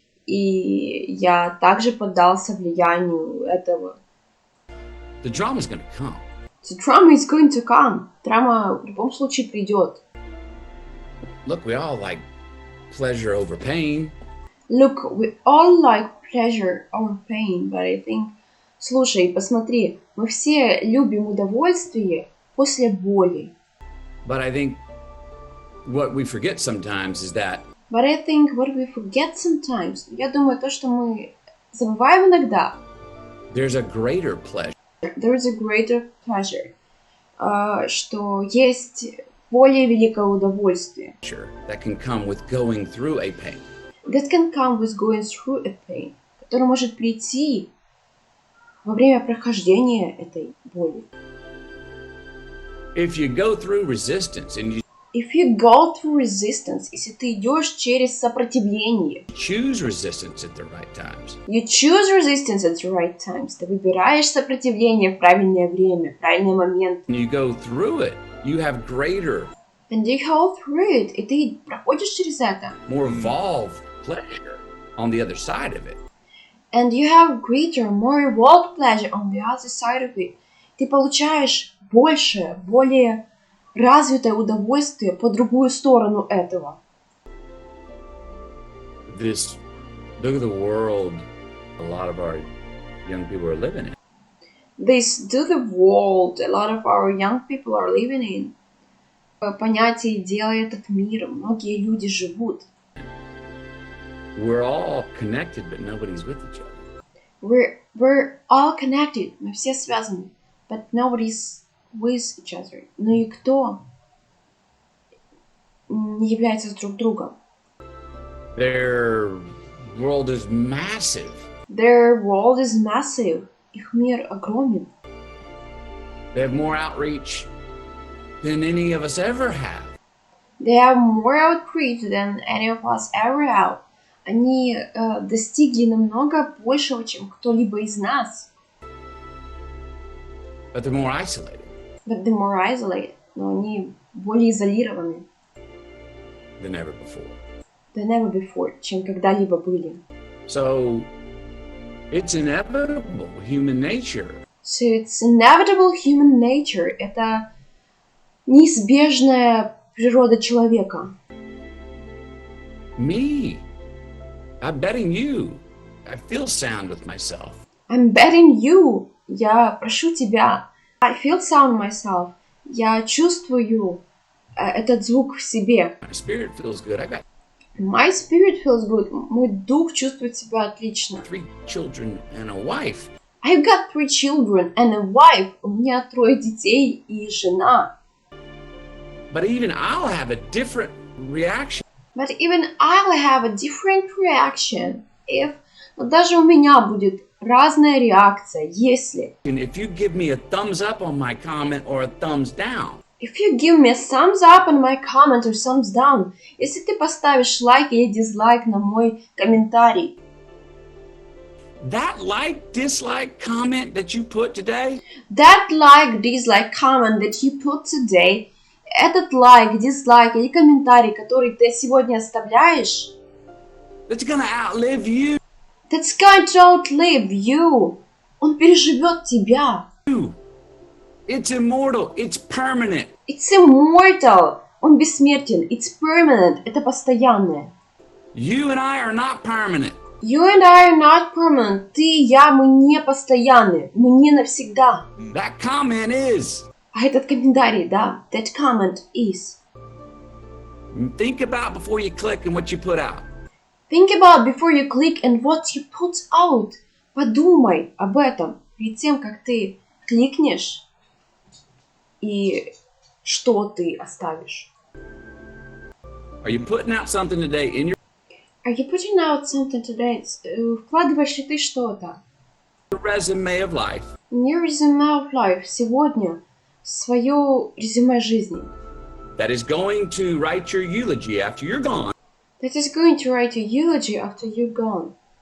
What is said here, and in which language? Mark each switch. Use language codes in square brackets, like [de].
[ru] И я также поддался влиянию этого. [en] The drama's going to come. The drama is going to come. [ru] Драма в любом случае придет. [en] Look, we all like pleasure over pain. Look, we all like pleasure over pain, but I think... [ru] Слушай, посмотри, мы все любим удовольствие после боли. [en] But I think what we forget sometimes is that But I think what we forget sometimes, [ru] я думаю, то, что мы забываем иногда, [en] there's a greater pleasure there is a greater pleasure, [ru] что есть более великое удовольствие. [en] that can come with going through a pain. That can come with going through a pain, [ru] который может прийти во время прохождения этой боли. [en] If you go through resistance and you If you go through resistance, [ru] если ты идешь через сопротивление, [en] choose resistance at the right times, you choose resistance at the right times, [ru] ты выбираешь сопротивление в правильное время, в правильный момент, [en] and you go through it, you have greater, and you go through it, [ru] и ты проходишь через это, [en] more evolved pleasure on the other side of it. and you have greater, more evolved pleasure on the other side of it, [ru] ты получаешь большее, более развитое удовольствие по другую сторону этого. [en] this look at the world a lot of our young people are living in. This do the world a lot of our young people are living in. [ru] Понятие «дело» — этот мир, многие люди живут. [en] We're all connected, but nobody's with each other. We're all connected, [ru] мы все связаны, [en] but nobody's with each other. [ru] Но никто не является друг другом. [en] Their world is massive. Their world is massive. [ru] Их мир огромен. [en] They have more outreach than any of us ever have. They have more outreach than any of us ever have. [ru] Они достигли намного большего, чем кто-либо из нас. [en] But they're more isolated. But they're more isolated. [ru] Но они более изолированы. [en] Than ever before. Than ever before, [ru] чем когда-либо были. [en] So it's inevitable human nature. So it's inevitable human nature. [ru] Это неизбежная природа человека. [en] Me, I'm betting you. I feel sound with myself. I'm betting you. [ru] Я прошу тебя. [en] I feel sound myself. [ru] Я чувствую этот звук в себе. [en] My spirit feels good. I got My spirit feels good. [ru] Мой дух чувствует себя отлично. [en] 3 children and a wife. I've got 3 children and a wife. [ru] У меня 3 детей и жена. [en] But even I'll have a different reaction. But even I'll have a different reaction if... [ru] Но даже у меня будет разная реакция, если... [en] And if you give me a thumbs up on my comment or a thumbs down. If you give me a thumbs up on my comment or thumbs down, [ru] если ты поставишь лайк или дизлайк на мой комментарий, [en] That like, dislike comment that you put today, that like, dislike comment that you put today, [ru] этот лайк, дизлайк или комментарий, который ты сегодня оставляешь, [en] that's gonna outlive you. that's going to outlive you. [ru] Он переживет тебя. [en] It's immortal. It's permanent. It's immortal. [ru] Он бессмертен. [en] It's permanent. [ru] Это постоянное. [en] You and I are not permanent. You and I are not permanent. [ru] Ты и я, мы не постоянны. Мы не навсегда. [en] That comment is. [ru] А этот комментарий, да, [en] that comment is. Think about before you click and what you put out. Think about before you click and what you put out. [ru] Подумай об этом перед тем, как ты кликнешь и что ты оставишь. [en] Are you putting out something today in your Are you putting out something today? [ru] Вкладываешь ли ты что-то? [en] resume of life? In your resume of life [ru] сегодня в свое резюме жизни. [en] That is going to write your eulogy after you're gone. That is going to write a eulogy after you're gone.